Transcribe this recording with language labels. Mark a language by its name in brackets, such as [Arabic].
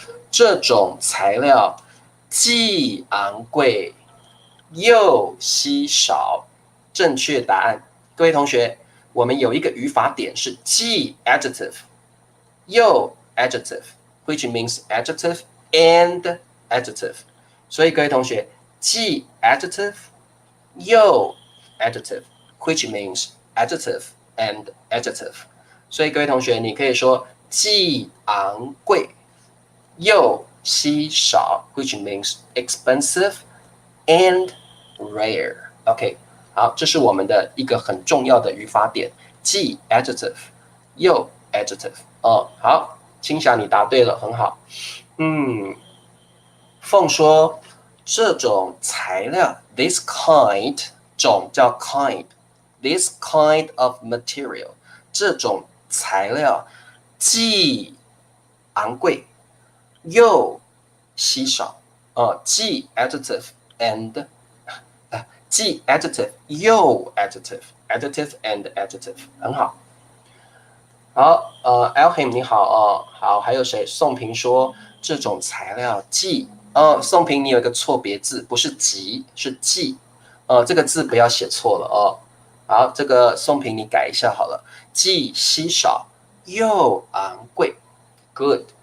[Chinese] 这种材料既昂贵又稀少，正确答案。各位同学，我们有一个语法点是既 adjective 又 adjective， [English] which means adjective and adjective。 [Chinese] 所以各位同学，既 adjective 又 adjective， [English] which means adjective and adjective。 [Chinese] 所以各位同学，你可以说既昂贵又稀少 ， [English] which means expensive and rare。 [Chinese] OK， 好，这是我们的一个很重要的语法点，既 adjective 又 adjective。好，青霞你答对了，很好。凤说这种材料 this kind 种叫 kind。 [English] This kind of material， [Chinese] 这种材料既昂贵又稀少。既 adjective and 既 adjective 又 adjective and adjective， 很好。好，Alham 你好好，还有谁？宋平说这种材料既宋平你有一个错别字，不是极是既，这个字不要写错了好，这个宋平你改一下好了，既稀少又昂贵 ，good。